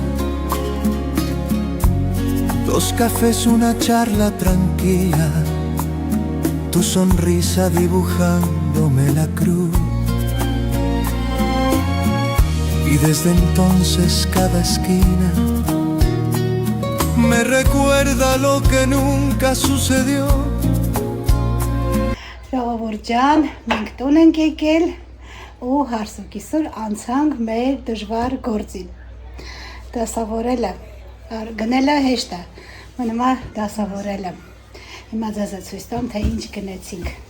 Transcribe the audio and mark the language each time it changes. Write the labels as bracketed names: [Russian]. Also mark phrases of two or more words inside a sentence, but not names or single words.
[Spanish] Dos cafés, una charla tranquila, tu sonrisa dibujándome la cruz. Y desde entonces cada esquina me recuerda lo que nunca sucedió. [Armenian] Ժողովուրդ ջան, մենք տուն ենք եկել ու հարսուկիսուր անցանք մեր դժվար գործին։ Դասավորելը, գնելը հեշտ է, մնում է դասավորելը։ Հիմա ձեզ ցույց տամ, թե ինչ գնեցինք։